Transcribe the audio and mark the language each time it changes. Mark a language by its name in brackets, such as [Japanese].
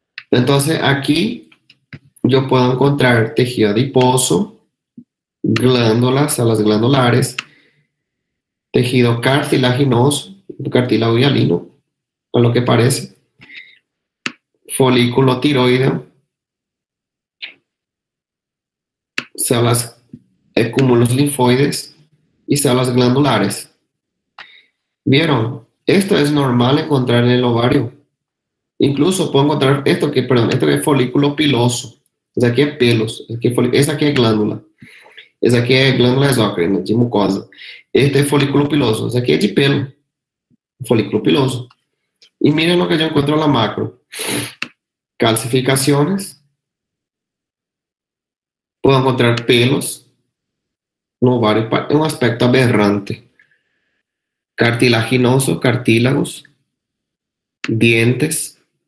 [Spanish] Entonces aquí yo puedo encontrar tejido adiposo, glándulas, células glandulares, tejido cartilaginoso, cartílago hialino, a lo que parece, folículo tiroideo, células, cúmulos linfoides y células glandulares. ¿Vieron? Esto es normal encontrar en el ovario. Incluso puedo encontrar esto que es folículo piloso. [Portuguese] Esse aqui é pelos. Esse aqui é glândula. Esse aqui é glândula exócrina, de mucosa. Este é folículo piloso. Esse aqui é de pelo. Folículo piloso. [Spanish] Y miren lo que yo encuentro en la macro. Calcificaciones. Puedo encontrar pelos [Portuguese] no ovario. [Spanish] Es un aspecto aberrante. Cartilaginoso, cartílagos. Dientes.